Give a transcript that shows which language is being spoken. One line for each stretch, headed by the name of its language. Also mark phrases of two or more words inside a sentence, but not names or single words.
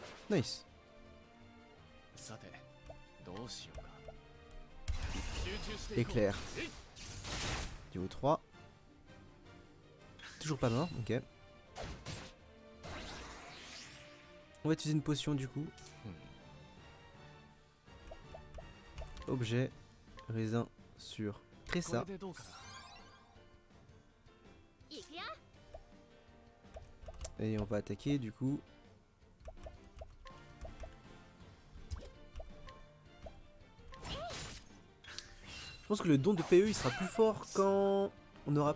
Japanese: Nice. さてどうしようか。集中していこう。
French: Éclair. Niveau 3. Toujours pas mort, ok. On va utiliser une potion du coup. Objet, raisin sur
Japanese: こ
French: Tressa.
Japanese: れでどうかな。
French: Et on va attaquer du coup. Je pense que le don de PE il sera plus fort quand on aura